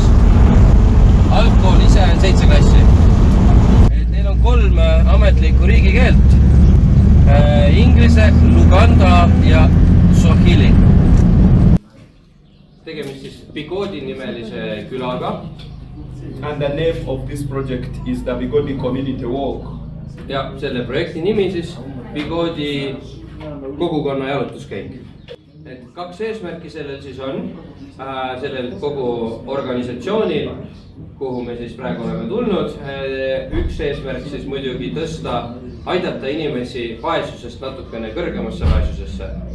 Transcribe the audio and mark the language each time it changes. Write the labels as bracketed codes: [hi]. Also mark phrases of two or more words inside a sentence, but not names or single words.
[et] Algkool ise on 7 klassi. Et neil on 3 ametlikku riigikeelt. Inglise, Luganda ja Swahili. Tegemist siis Bigodi nimelise külaga. [en] And the name of this project is the Bigodi Community Walk. [et] Ja selle projekti nimi siis Bigodi kogukonna jalutuskäik. Et 2 eesmärki sellel siis on, sellel kogu organisatsioonil, kuhu me siis praegu oleme tulnud. Üks eesmärk siis muidugi tõsta, aidata inimesi vaesusest natukene kõrgemasse vaesusesse.